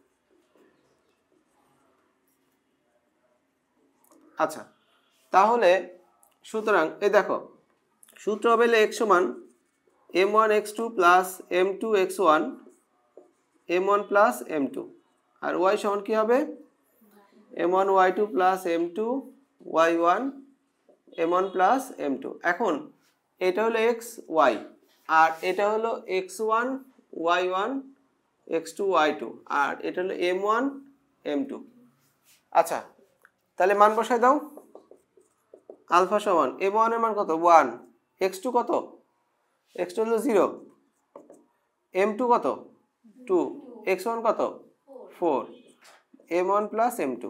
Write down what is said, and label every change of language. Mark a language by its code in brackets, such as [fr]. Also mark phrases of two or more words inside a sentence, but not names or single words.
[bn] আচ্ছা তাহলে সুতরাং এই দেখো সূত্র হবে x সমান m1x2 + m2x1 m1 + m2, আর y সমান কি হবে? m1y2 + m2y1 m1 + m2। এখন এটা হলো x y আর এটা হলো x1 y1 x2 y2 আর এটা হলো m1 m2। আচ্ছা তাহলে মান বসাই দাও। আলফা সমান m1 এর মান কত 1, x2 কত, x2 হলো 0, m2 কত 2, x1 কত 4, m1 প্লাস m2।